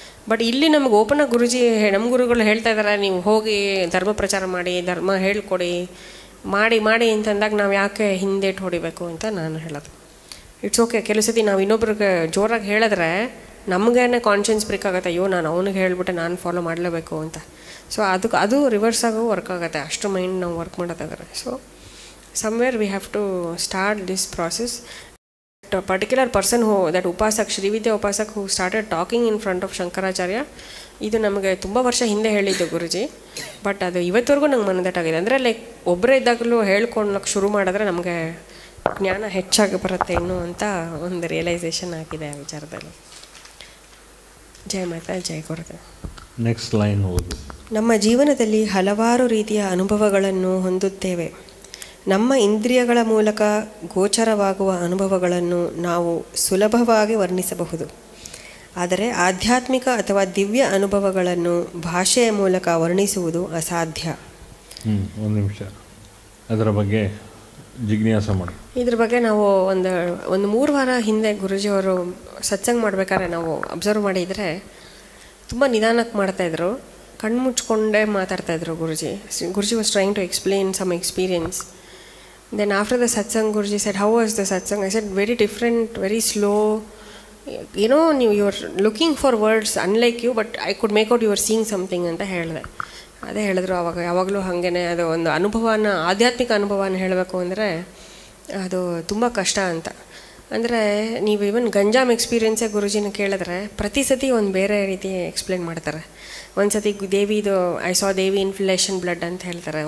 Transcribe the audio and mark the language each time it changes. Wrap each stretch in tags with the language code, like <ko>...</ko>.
<kn>But ಇಲ್ಲಿ ನಮ್ಗೆ ಓಪನಾಗಿ ಗುರುಜಿ ನಮ್ಮ ಗುರುಗಳು ಹೇಳ್ತಾ ಇದ್ದಾರೆ, ನೀವು ಹೋಗಿ ಧರ್ಮ ಪ್ರಚಾರ ಮಾಡಿ, ಧರ್ಮ ಹೇಳ್ಕೊಡಿ, ಮಾಡಿ ಅಂತಂದಾಗ ನಾವು ಯಾಕೆ ಹಿಂದೇಟು ಹೊಡಿಬೇಕು ಅಂತ ನಾನು ಹೇಳೋದು.</kn> <en>It's okay.</en> <kn>ಕೆಲವು ಸತಿ ನಾವು ಇನ್ನೊಬ್ರಿಗೆ ಜೋರಾಗಿ ಹೇಳಿದ್ರೆ ನಮಗೇನೆ ಕಾನ್ಷಿಯನ್ಸ್ ಬ್ರೇಕ್ ಆಗುತ್ತೆ, ಅಯ್ಯೋ ನಾನು ಅವನಿಗೆ ಹೇಳ್ಬಿಟ್ಟೆ ನಾನು ಫಾಲೋ ಮಾಡಲೇಬೇಕು ಅಂತ. ಸೊ ಅದು ರಿವರ್ಸ್ ಆಗೋ ವರ್ಕ್ ಆಗುತ್ತೆ, ಅಷ್ಟು ಮೈಂಡ್ ನಾವು ವರ್ಕ್ ಮಾಡೋದಾದ್ರೆ.</kn> <en>So somewhere we have to start this process. A particular person that upasak, Srividya upasak, who started talking in front of Shankaracharya,</en> <kn>ಇದು ನಮಗೆ ತುಂಬ ವರ್ಷ ಹಿಂದೆ ಹೇಳಿದ್ದು ಗುರುಜಿ. ಬಟ್ ಅದು ಇವತ್ತವರೆಗೂ ನಂಗೆ ಮನದಟ್ಟಾಗಿದೆ. ಅಂದರೆ ಲೈಕ್ ಒಬ್ಬರೇ ಇದ್ದಾಗಲೂ ಹೇಳ್ಕೊಳ್ಳೋಕೆ ಶುರು ಮಾಡಿದ್ರೆ ನಮಗೆ ಜ್ಞಾನ ಹೆಚ್ಚಾಗಿ ಬರುತ್ತೆ ಇನ್ನೂ ಅಂತ ಒಂದು ರಿಯಲೈಸೇಷನ್ ಆಗಿದೆ ಆ ವಿಚಾರದಲ್ಲಿ. ಜೈ ಮಾತಾ, ಜೈ ಗುರುದೇವ್. ನೆಕ್ಸ್ಟ್ ಲೈನ್ ಓದು. ನಮ್ಮ ಜೀವನದಲ್ಲಿ ಹಲವಾರು ರೀತಿಯ ಅನುಭವಗಳನ್ನು ಹೊಂದುತ್ತೇವೆ. ನಮ್ಮ ಇಂದ್ರಿಯಗಳ ಮೂಲಕ ಗೋಚರವಾಗುವ ಅನುಭವಗಳನ್ನು ನಾವು ಸುಲಭವಾಗಿ ವರ್ಣಿಸಬಹುದು. ಆದರೆ ಆಧ್ಯಾತ್ಮಿಕ ಅಥವಾ ದಿವ್ಯ ಅನುಭವಗಳನ್ನು ಭಾಷೆಯ ಮೂಲಕ ವರ್ಣಿಸುವುದು ಅಸಾಧ್ಯ. ಒಂದು ನಿಮಿಷ ಅದರ ಬಗ್ಗೆ ಜಿಜ್ಞಾಸೆ ಮಾಡಿ. ಇದ್ರ ಬಗ್ಗೆ ನಾವು ಒಂದು 3 ವಾರ ಹಿಂದೆ ಗುರುಜಿಯವರು ಸತ್ಸಂಗ ಮಾಡ್ಬೇಕಾದ್ರೆ ನಾವು ಅಬ್ಸರ್ವ್ ಮಾಡಿದರೆ ತುಂಬ ನಿಧಾನಕ್ಕೆ ಮಾಡ್ತಾಯಿದ್ರು, ಕಣ್ಣು ಮುಚ್ಕೊಂಡೇ ಮಾತಾಡ್ತಾಯಿದ್ರು ಗುರುಜಿ.</kn> <en>Guruji was trying to explain some experience. Then after the satsang, Guruji said, how was the satsang? I said, very different, very slow. You know, you're looking for words unlike you, but I could make out you were seeing something</en> <kn>ಅಂತ ಹೇಳಿದೆ. ಅದೇ ಹೇಳಿದ್ರು ಯಾವಾಗಲೂ ಹಾಗೇ. ಅದು ಒಂದು ಅನುಭವನ, ಆಧ್ಯಾತ್ಮಿಕ ಅನುಭವನ ಹೇಳಬೇಕು ಅಂದರೆ ಅದು ತುಂಬ ಕಷ್ಟ ಅಂತ. ಅಂದರೆ ನೀವು ಇವನ್ ಗಂಜಾಮ್ ಎಕ್ಸ್ಪೀರಿಯನ್ಸೇ ಗುರುಜಿನ ಕೇಳಿದ್ರೆ ಪ್ರತಿ ಸತಿ ಒಂದು ಬೇರೆ ರೀತಿ ಎಕ್ಸ್ಪ್ಲೇನ್ ಮಾಡ್ತಾರೆ. ಒಂದು ಸತಿ ದೇವಿದು</kn> <en>I saw Devi in flesh and blood</en> <kn>ಅಂತ ಹೇಳ್ತಾರೆ.</kn>